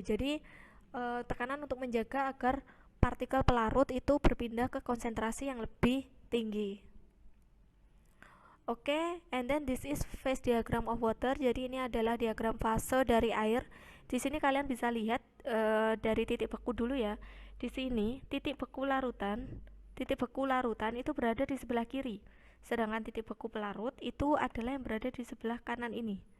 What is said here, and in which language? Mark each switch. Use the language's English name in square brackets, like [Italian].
[Indonesian] Jadi tekanan untuk menjaga agar partikel pelarut itu berpindah ke konsentrasi yang lebih tinggi. [English] Oke, and then this is phase diagram of water. [Indonesian] Jadi ini adalah diagram fase dari air. Di sini kalian bisa lihat dari titik beku dulu ya. Di sini titik beku larutan itu berada di sebelah kiri. Sedangkan titik beku pelarut itu adalah yang berada di sebelah kanan ini.